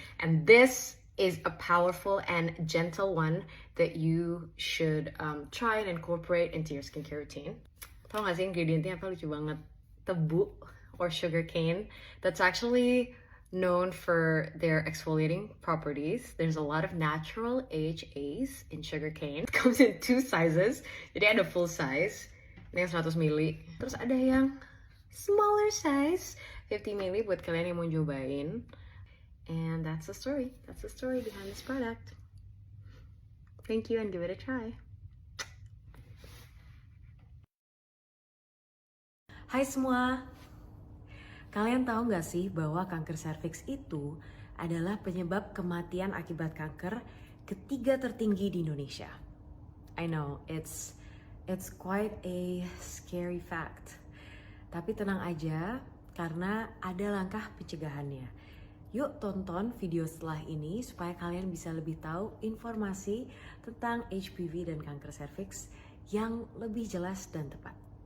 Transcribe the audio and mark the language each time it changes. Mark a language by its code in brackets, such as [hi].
[en] And this is a powerful and gentle one that you should try and incorporate into your skincare routine. [id] Tau gak sih ingredientnya apa? Lucu banget. Tebu [en] or sugar cane. That's actually known for their exfoliating properties. There's a lot of natural AHAs in sugarcane. It comes in 2 sizes. [id] Jadi ada full size, ini yang 100 ml. Terus ada yang smaller size, 50 ml buat kalian yang mau cobain. [en] And that's the story. That's the story behind this product. Thank you and give it a try. [id] Hai semua, kalian tahu nggak sih bahwa kanker serviks itu adalah penyebab kematian akibat kanker ketiga tertinggi di Indonesia? [en] I know, it's quite a scary fact. [id] Tapi tenang aja, karena ada langkah pencegahannya. Yuk tonton video setelah ini supaya kalian bisa lebih tahu informasi tentang HPV dan kanker serviks yang lebih jelas dan tepat.